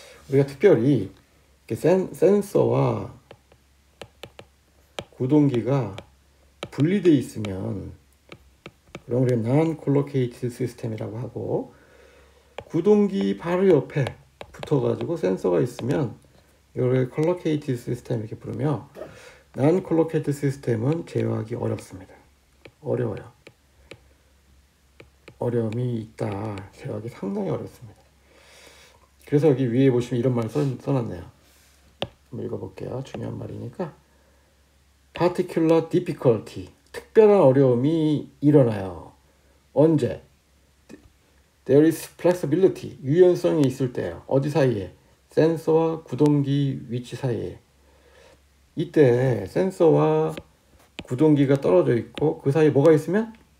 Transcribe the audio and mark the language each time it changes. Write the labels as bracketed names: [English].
[Korean] 우리가 특별히 센서와 구동기가 분리되어 있으면 그럼 우리가 non-collocated system이라고 하고, 구동기 바로 옆에 붙어가지고 센서가 있으면 이걸 collocated system 이렇게 부르며, non-collocated system은 제어하기 어렵습니다. 어려워요. 어려움이 있다. 제어하기 상당히 어렵습니다. 그래서 여기 위에 보시면 이런 말을 써놨네요. 한번 읽어볼게요. 중요한 말이니까. [English] particular difficulty. [Korean] 특별한 어려움이 일어나요. 언제? [English] There is flexibility. [Korean] 유연성이 있을 때요. 어디 사이에? 센서와 구동기 위치 사이에. 이때 센서와 구동기가 떨어져 있고 그 사이에 뭐가 있으면?